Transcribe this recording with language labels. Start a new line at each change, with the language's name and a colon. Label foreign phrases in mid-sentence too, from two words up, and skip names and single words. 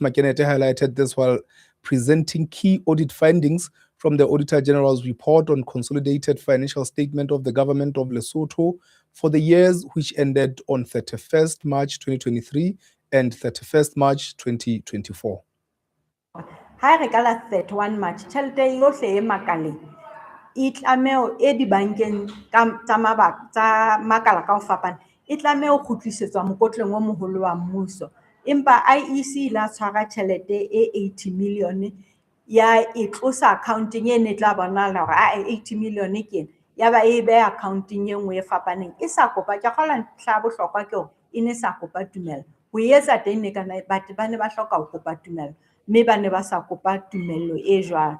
English: Makenete highlighted this while presenting key audit findings from the Auditor General's report on consolidated financial statement of the government of Lesotho for the years which ended on 31st March 2023 and 31st March 2024.
Southern Sotho: Ha re ka la 31 March, tjhelete yohle e makaleng e tlameho e dibankeng tsa makala ka ho fapana e tlameho kgutlisetswa mokotleng o moholo wa mmuso. Empa IEC la tshwara tjhelete e 80 million ya e tlosa accounting e ne tla bonahala hore 80 million ke ya ba e be accounting e nngwe e fapaneng e sa kopa ke kgola ntlha bohlokwa ke hore e ne sa kopa tumelo ho etsa teng ne kana batho ba ne ba hloka ho kopa tumelo mme ba ne ba sa kopa tumelo e jwalo.